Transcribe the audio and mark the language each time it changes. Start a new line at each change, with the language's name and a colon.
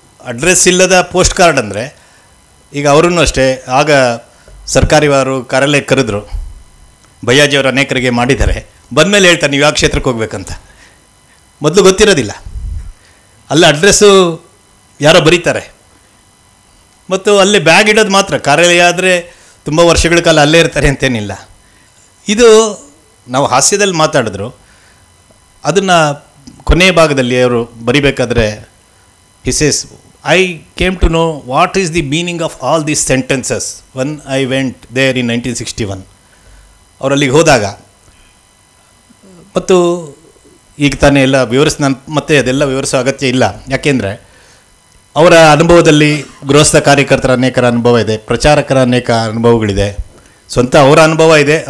Kannada: Address ಇಲ್ಲದ post card ಅಂದರೆ, ಈಗ ಅವರನ್ನು ಅಷ್ಟೇ, ಆಗ ಸರ್ಕಾರಿವಾರು ಕಾರಲ್ಲೇ ಕರೆದ್ರು, ಭಯ್ಯಾಜಿಯವರು ಅನೇಕರಿಗೆ ಮಾಡಿದ್ದಾರೆ. ಬಂದಮೇಲೆ ಹೇಳ್ತಾರೆ ನೀವು ಯಾವ ಕ್ಷೇತ್ರಕ್ಕೆ ಹೋಗ್ಬೇಕಂತ. ಮೊದಲು ಗೊತ್ತಿರೋದಿಲ್ಲ, ಅಲ್ಲ ಅಡ್ರೆಸ್ಸು ಯಾರೋ ಬರೀತಾರೆ, ಮತ್ತು ಅಲ್ಲೇ ಬ್ಯಾಗ್ ಇಡೋದು ಮಾತ್ರ. ಕಾರ್ಯಾಲಯ ಆದರೆ ತುಂಬ ವರ್ಷಗಳ ಕಾಲ ಅಲ್ಲೇ ಇರ್ತಾರೆ ಅಂತೇನಿಲ್ಲ. ಇದು ನಾವು ಹಾಸ್ಯದಲ್ಲಿ ಮಾತಾಡಿದ್ರು, ಅದನ್ನು ಕೊನೆಯ ಭಾಗದಲ್ಲಿ ಅವರು ಬರಿಬೇಕಾದ್ರೆ
English: he says, I came to know what is the meaning of all these sentences when I went there in 1961.
Kannada: ಅವರಲ್ಲಿಗೆ ಹೋದಾಗ, ಮತ್ತು ಈಗ ತಾನೇ ಎಲ್ಲ ನಾನು ಮತ್ತೆ ಅದೆಲ್ಲ ವಿವರಿಸೋ ಅಗತ್ಯ ಇಲ್ಲ, ಯಾಕೆಂದರೆ ಅವರ ಅನುಭವದಲ್ಲಿ ಗೃಹಸ್ಥ ಕಾರ್ಯಕರ್ತರ ಅನೇಕರ ಅನುಭವ ಇದೆ, ಪ್ರಚಾರಕರ ಅನೇಕ ಅನುಭವಗಳಿದೆ, ಸ್ವಂತ ಅವರ ಅನುಭವ ಇದೆ.